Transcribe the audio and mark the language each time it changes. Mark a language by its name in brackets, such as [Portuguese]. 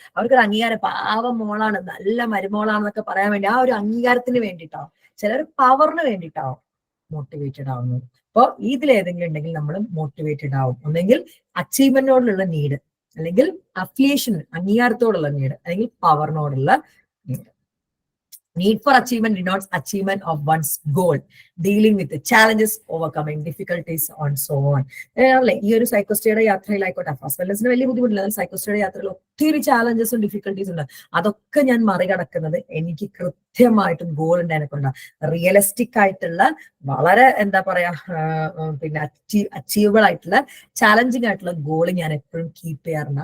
[Malayalam] അവർക്കൊരു അംഗീകാരം, പാവം മോളാണ്, നല്ല മരുമോളാണെന്നൊക്കെ പറയാൻ വേണ്ടി, ആ ഒരു അംഗീകാരത്തിന് വേണ്ടിയിട്ടാവും. ചിലർ പവറിന് വേണ്ടിയിട്ടാവും മോട്ടിവേറ്റഡ് ആവുന്നത്. അപ്പൊ ഇതിലേതെങ്കിലും ഉണ്ടെങ്കിൽ നമ്മൾ മോട്ടിവേറ്റഡ് ആവും. ഒന്നെങ്കിൽ അച്ചീവ്മെന്റിനോടുള്ള നീഡ്, അല്ലെങ്കിൽ അഫിലിയേഷൻ അംഗീകാരത്തോടുള്ള നീഡ്, അല്ലെങ്കിൽ പവറിനോടുള്ള need. [English] Need for achievement denotes achievement of one's goal, dealing with the challenges, overcoming difficulties, and so on. [Malayalam] അല്ലെ? ഈ ഒരു സൈക്കോസ്റ്റഡിയുടെ യാത്രയിലായിക്കോട്ടെ, ഫസ്റ്റ് വെൽനസിന് വലിയ ബുദ്ധിമുട്ടില്ല, സൈക്കോസ്റ്റഡിയുടെ യാത്രയിൽ ഒത്തിരി ചാലഞ്ചസും ഡിഫിക്കൽട്ടീസും ഉണ്ട്. അതൊക്കെ ഞാൻ മറികടക്കുന്നത് എനിക്ക് കൃത്യമായിട്ടും ഗോൾ ഉണ്ടായതിനെക്കൊണ്ടാണ്. റിയലിസ്റ്റിക് ആയിട്ടുള്ള, വളരെ എന്താ പറയാ, പിന്നെ അച്ചീവബിൾ ആയിട്ടുള്ള, ചാലഞ്ചിങ് ആയിട്ടുള്ള ഗോൾ ഞാൻ എപ്പോഴും കീപ്പ് ചെയ്യാറുണ്ട്.